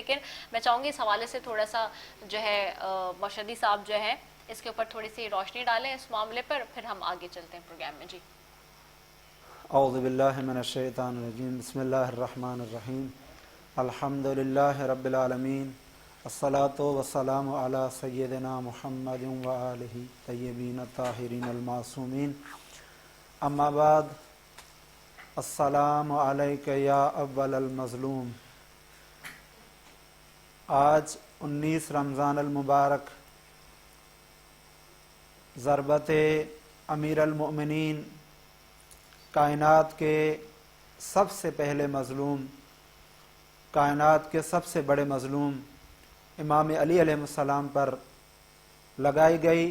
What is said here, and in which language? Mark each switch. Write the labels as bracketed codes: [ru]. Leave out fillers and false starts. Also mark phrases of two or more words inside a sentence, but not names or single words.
[ur] لیکن میں چاہوں گی اس حوالے سے تھوڑا سا جو ہے مشہدی صاحب جو ہیں اس کے اوپر تھوڑی سی روشنی ڈالیں اس معاملے پر, پھر ہم آگے چلتے ہیں پروگرام میں. جی [ar] اعوذ باللہ من الشیطان الرجیم, بسم اللہ الرحمن الرحیم, الحمدللہ رب العالمین, الصلاۃ والسلام علی سیدنا محمد وآلہ طیبین الطاہرین المعصومین. اما بعد, السلام علیک یا اول المظلوم. [ur] آج 19 رمضان المبارک ضربت امیر المؤمنین, کائنات کے سب سے پہلے مظلوم, کائنات کے سب سے بڑے مظلوم امام علی [ar] علیہ السلام [ur] پر لگائی گئی.